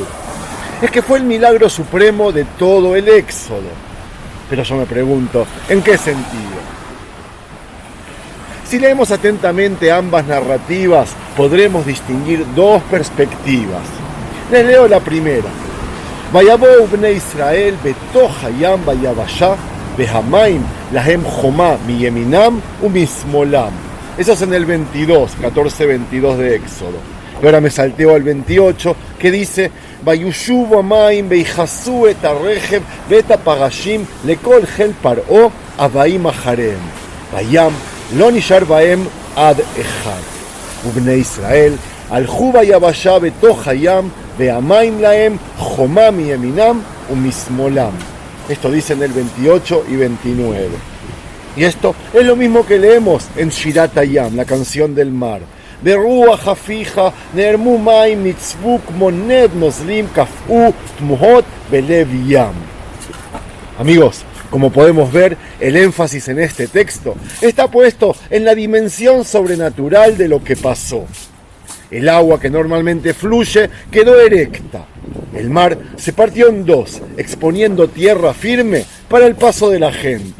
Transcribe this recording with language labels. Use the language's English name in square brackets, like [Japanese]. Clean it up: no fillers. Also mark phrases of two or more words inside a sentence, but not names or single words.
[Spanish] Es que fue el milagro supremo de todo el Éxodo. Pero yo me pregunto, ¿en qué sentido? Si leemos atentamente ambas narrativas, podremos distinguir dos perspectivas. Les leo la primera. [Hebrew] ויבאו בני ישראל בתוך הים ביבשה והמים להם חומה מימינם ומשמאלם. [Spanish] Eso es en el 14:22 de Éxodo. Y ahora me salteo al 28, que dice [Hebrew] וישובו המים ויכסו את הרכב ואת הפרשים לכל חיל פרעה הבאים אחריהם בים לא נשאר בהם עד אחד ובני ישראל הלכו ביבשה בתוך הים והמים להם חומה מימינם ומשמאלם. [Spanish] Esto dice en el 28 y 29. Y esto es lo mismo que leemos en Shirat Hayam, la canción del mar. [Hebrew] ברוח הפיך נערמו מים נצבו כמו נד נוזלים קפאו תמוהות בלב ים. [Spanish] Amigos, como podemos ver, el énfasis en este texto está puesto en la dimensión sobrenatural de lo que pasó. El agua que normalmente fluye quedó erecta. El mar se partió en dos, exponiendo tierra firme para el paso de la gente.